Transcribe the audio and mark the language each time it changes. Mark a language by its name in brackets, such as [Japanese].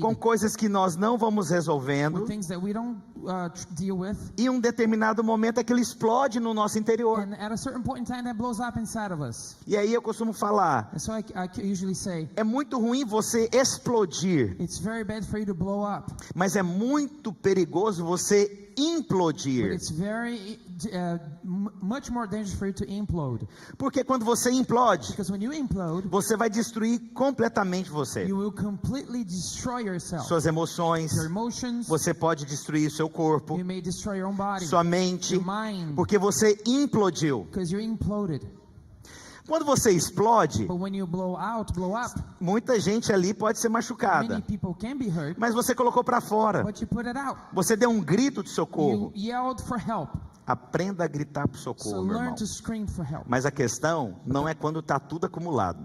[Portuguese] com coisas que nós não vamos resolvendo. [English] with things that we don't deal with. [Portuguese] E em um determinado momento aquilo explode no nosso interior. [English] And at a certain point in time, that blows up inside of us. [Portuguese] E aí eu costumo falar, [English] And so I usually say, [Portuguese] é muito ruim você explodir, [English] it's very bad for you to blow up, [Portuguese] mas é muito perigoso você [English] but [Portuguese] implodir. [English] it's very much more dangerous for you to implode. [Portuguese] Porque quando você implode, [English] Because when you implode, [Portuguese] você vai destruir completamente você. [English] you will completely destroy yourself. [Portuguese] Suas emoções, [English] Your emotions, [Portuguese] você pode destruir seu corpo, [English] you may destroy your own body, [Portuguese] sua mente, [English] your mind, [Portuguese] porque você implodiu. [English] because you're imploded. [Portuguese] Quando você explode, [English] But when you blow up, [Portuguese] muita gente ali pode ser machucada, [English] many people can be hurt, [Portuguese] mas você colocou para fora. [English] but you put it out. [Portuguese] Você deu um grito de [English] You [Portuguese] socorro. [English] yelled for help. [Portuguese] Aprenda a gritar por [English] So [Portuguese] socorro, meu [English] learn [Portuguese] irmão. [English] to scream for help. [Portuguese] Mas a questão não é quando está tudo acumulado.